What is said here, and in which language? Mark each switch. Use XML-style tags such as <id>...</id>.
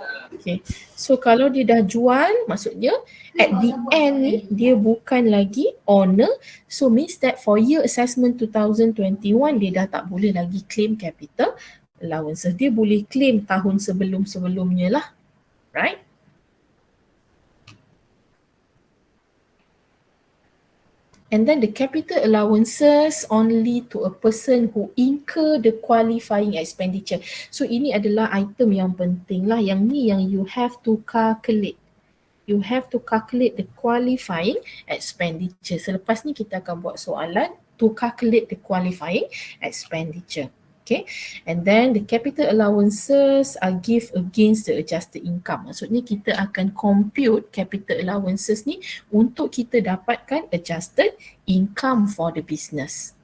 <ms>Okay, so kalau dia dah jual, maksudnya</ms> <en>at the end</en> <ms>ni dia bukan lagi owner,</ms> <en>so means that for year assessment</en> <ms>2021 dia dah tak boleh lagi claim capital allowances. Dia boleh claim tahun sebelum-sebelumnya lah, right?</ms> <en>And then the capital allowances only to a person who incur the qualifying expenditure.</en> <ms>So ini adalah item yang penting lah. Yang ni yang</ms> <en>you have to calculate. You have to calculate the qualifying expenditure.</en> <ms>Selepas ni kita akan buat soalan</ms> <en>to calculate the qualifying expenditure. Okay, and then the capital allowances are give against the adjusted income.</en> <ms>Maksudnya kita akan compute capital allowances ni untuk kita dapatkan adjusted income</ms> <en>for the business.</en>